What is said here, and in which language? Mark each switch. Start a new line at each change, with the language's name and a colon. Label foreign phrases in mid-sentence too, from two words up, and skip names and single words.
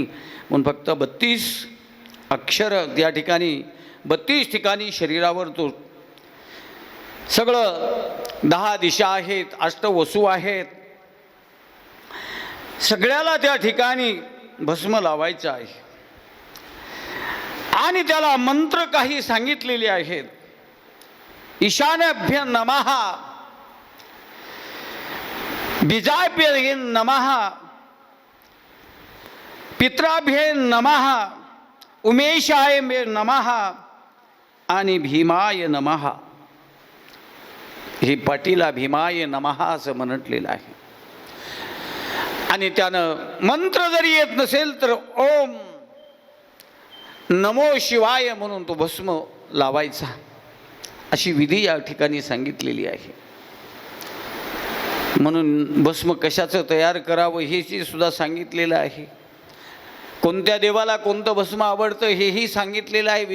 Marathi: म्हणून फक्त 32 अक्षर त्या ठिकाणी 32 ठिकाणी शरीरावर तो सगळं 10 दिशा आहेत, 8 वसू आहेत, सगळ्याला त्या ठिकाणी भस्म लावायचं आहे. आणि त्याला मंत्र काही सांगितलेले आहेत.
Sanskrit: ईशान्यभ्य नमः, बीजाभ्य नमः, पित्राभ्य नमः, उमेशाय नमः आणि भीमाय नमः.
Marathi: हे पाटीला
Sanskrit: भीमाय नमः
Marathi: असं म्हटलेलं आहे. आणि त्यानं मंत्र जरी येत नसेल तर
Sanskrit: ओम नमो शिवाय
Marathi: म्हणून तो भस्म लावायचा अशी विधी या ठिकाणी सांगितलेली आहे. म्हणून भस्म कशाचं तयार करावं हे सुद्धा सांगितलेलं आहे. कोणत्या देवाला कोणतं भस्म आवडतं हेही सांगितलेलं आहे.